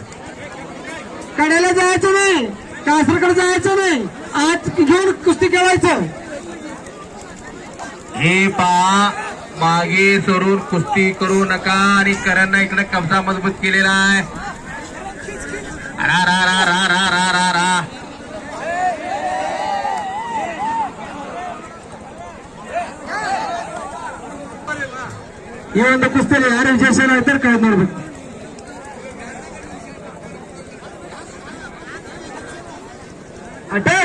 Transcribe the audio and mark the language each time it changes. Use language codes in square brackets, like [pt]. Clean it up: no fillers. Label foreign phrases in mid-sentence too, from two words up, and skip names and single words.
[mr] कडेला जायचं नाही, कासरकडे जायचं नाही, आत घेऊन कुस्ती खेळायचं. हे पहा, मागे सरून कुस्ती करू नका. आणि करणं इकडे कब्जा मजबूत केलेला आहे. रा रा रा रा रा रा रा रा. [kn] ಈ ಒಂದು ಕುಸ್ತಿಯಲ್ಲಿ ಯಾರು ವಿಶೇಷ ಹೇಳ್ತಾರೆ ಕಳೆದು ನೋಡ್ಬೇಕು. ಅಟ್ಯಾಕ್.